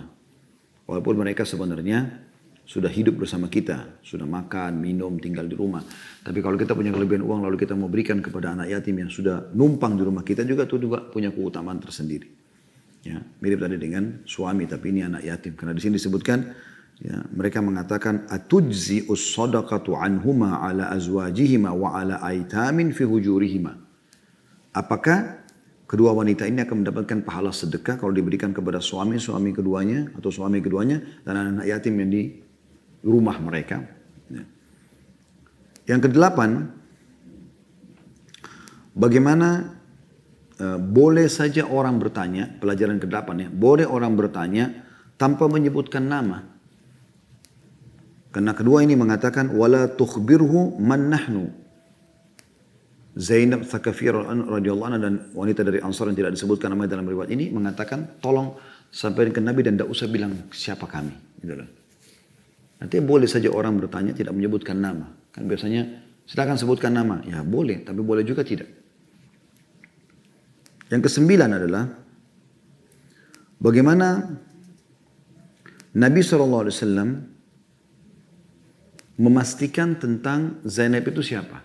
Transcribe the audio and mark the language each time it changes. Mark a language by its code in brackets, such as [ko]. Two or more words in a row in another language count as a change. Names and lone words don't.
[id] Walaupun mereka sebenarnya sudah hidup bersama kita, sudah makan, minum, tinggal di rumah. Tapi kalau kita punya kelebihan uang lalu kita mau berikan kepada anak yatim yang sudah numpang di rumah kita juga, itu juga punya keutamaan tersendiri. Ya, mirip tadi dengan suami, tapi ini anak yatim. Karena di sini disebutkan, ya, mereka mengatakan [ar] أتجزئ الصدقة عنهما على أزواجهما وعلى أيتام في حجورهما. [id] Apakah kedua wanita ini akan mendapatkan pahala sedekah kalau diberikan kepada suami keduanya atau suami keduanya dan anak yatim yang di rumah mereka. Ya. Yang kedelapan, bagaimana boleh saja orang bertanya, pelajaran ke-8 ya, boleh orang bertanya tanpa menyebutkan nama. Karena kedua ini mengatakan [ar] ولا تخبره من نحن. [id] Zainab Thaqafiyah [ar] رضي الله عنها [id] dan wanita dari Ansar yang tidak disebutkan namanya dalam riwayat ini mengatakan tolong sampaikan ke Nabi dan tidak usah bilang siapa kami. Gitu loh. Nanti boleh saja orang bertanya tidak menyebutkan nama. Kan biasanya silakan sebutkan nama. Ya boleh, tapi boleh juga tidak. Yang kesembilan adalah bagaimana Nabi SAW memastikan tentang Zainab itu siapa.